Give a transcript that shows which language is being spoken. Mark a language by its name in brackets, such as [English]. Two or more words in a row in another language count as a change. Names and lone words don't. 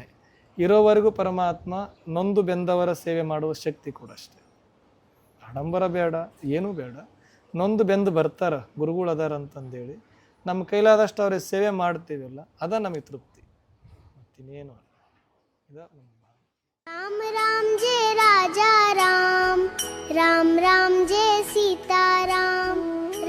[Kannada] ಇರೋವರೆಗೂ ಪರಮಾತ್ಮ ನೊಂದು ಬೆಂದವರ ಸೇವೆ ಮಾಡುವ ಶಕ್ತಿ ಕೂಡ ಅಷ್ಟೇ. ಆಡಂಬರ ಬೇಡ, ಏನೂ ಬೇಡ. ನೊಂದು ಬೆಂದು ಬರ್ತಾರ ಗುರುಗಳು ಅದಾರ ಅಂತಂದೇಳಿ ನಮ್ಮ ಕೈಲಾದಷ್ಟು ಅವ್ರಿಗೆ ಸೇವೆ ಮಾಡ್ತೀವಲ್ಲ, ಅದ ನಮಗೆ ತೃಪ್ತಿ, ಮತ್ತಿನ್ನೇನು ಅಲ್ಲ. [Hindi] राम राम जय राजा राम, राम राम जय सीता राम.